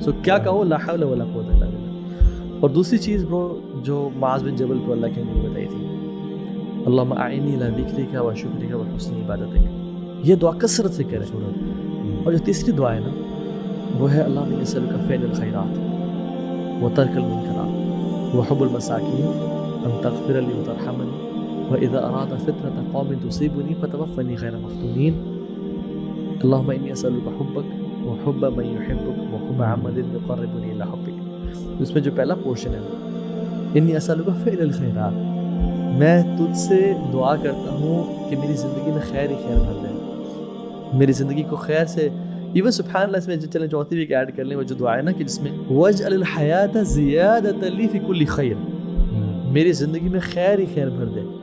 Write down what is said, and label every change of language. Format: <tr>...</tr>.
<ur>سو کیا کہو</ur> <ar>لا حول ولا قوت الا باللہ.</ar> <ur>اور دوسری چیز برو جو معاذ بن جبل کو اللہ کے نبی بتائی تھی,</ur> <ar>اللہم اعنی علی ذکرک و شکرک و حسن عبادتک,</ar> <ur>یہ دعا کثرت سے کریں. اور جو تیسری دعا ہے نا وہ ہے</ur> <ar>اللہم انی اسألک فعل الخیرات و ترک المنکرات و حب المساکین ان تغفر لی و ترحمنی و اذا اراد فتنة قوم تصیبنی فتوفنی غیر مفتونین. اللہم انی اسألک حبک و حب من یحبک و حب عمل یقربنی الی حبک.</ar> <ur>اس میں جو پہلا پورشن ہے</ur> <ar>انی اسألک فعل الخیرات,</ar> <ur>میں تجھ سے دعا کرتا ہوں کہ میری زندگی میں خیر ہی خیر بھر دے, میری زندگی کو خیر سے. ایون سبحان اللہ اس میں چلیں چوتھی بھی ایڈ کر لیں, وہ جو دعا ہے نا کہ جس میں</ur> <ar>وجعل الحیات زیادۃ لی فی کل خیر,</ar> <ur>میری زندگی میں خیر ہی خیر بھر دے.</ur>